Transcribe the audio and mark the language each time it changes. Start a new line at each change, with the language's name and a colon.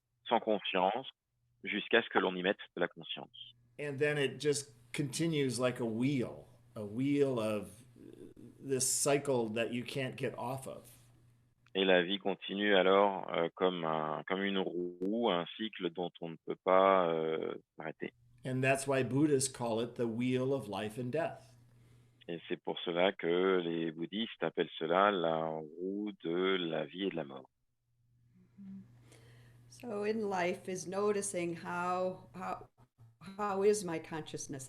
French: sans conscience jusqu'à ce que l'on y mette de la conscience.
English: And then it just continues like a wheel of this cycle that you can't get off of.
French: Et la vie continue alors comme une roue, un cycle dont on ne peut pas s'arrêter.
English: And that's why Buddhists call it the wheel of life and death.
French: Et c'est pour cela que les bouddhistes appellent cela la roue de la vie et de la mort.
English: So in life is noticing how is my consciousness?